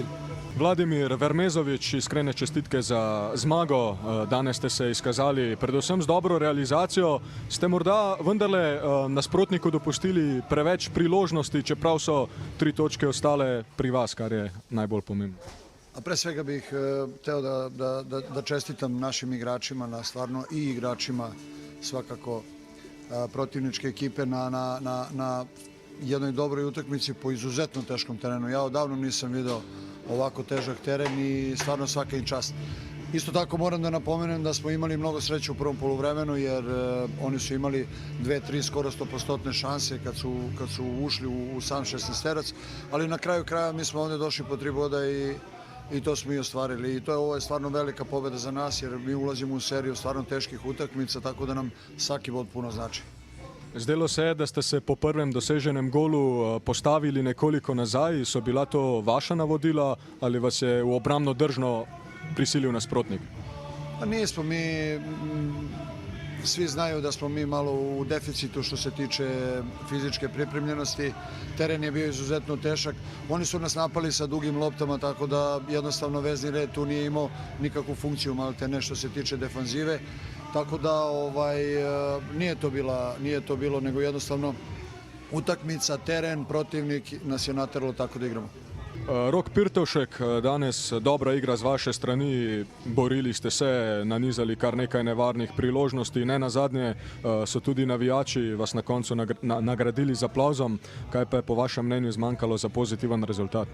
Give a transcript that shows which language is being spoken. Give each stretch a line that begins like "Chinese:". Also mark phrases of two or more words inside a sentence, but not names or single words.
Slovenian: Vladimir Vermezovič, iskrene čestitke za zmago. Danes ste se izkazali predvsem z dobro realizacijo. Ste morda vendarle nasprotniku dopustili preveč priložnosti, čeprav so 3 točke ostale pri vas, kar je najbolj pomembno?
Serbian: A pre svega bih hteo da čestitam našim igračima, stvarno i igračima svakako protivničke ekipe na jednoj dobroj utakmici po izuzetno teškom terenu. Ja odavno nisam video ovako težak teren i stvarno svaka im čast. Isto tako moram da napomenem da smo imali mnogo sreće u prvom poluvremenu jer oni su imali 2-3 skoro 100% šanse kad su ušli u sam 16-terac, ali na kraju kraja mi smo ovdje došli po 3 boda i to smo i ostvarili. I ovo je stvarno velika pobjeda za nas jer mi ulazimo u seriju stvarno teških utakmica, tako da nam svaki bod puno znači.
Slovenian: Zdelo se je, da ste se po prvem doseženem golu postavili nekoliko nazaj. So bila to vaša navodila ali vas je v obrambno držno prisilil nasprotnik?
Serbian: Pa nismo mi, svi znaju da smo mi malo u deficitu što se tiče fizičke pripremljenosti. Teren je bio izuzetno težak. Oni su nas napali sa dugim loptama, tako da jednostavno vezni red tu nije imao nikakvu funkciju maltene što se tiče defanzive. Tako da nije to bilo, nego jednostavno utakmica, teren, protivnik nas je nateralo tako da igramo.
Slovenian: Rok Pirtovšek, danes dobra igra z vaše strani, borili ste se, nanizali kar nekaj nevarnih priložnosti, ne nazadnje so tudi navijači vas na koncu nagradili z aplavzom. Kaj pa je po vašem mnenju zmanjkalo za pozitiven rezultat?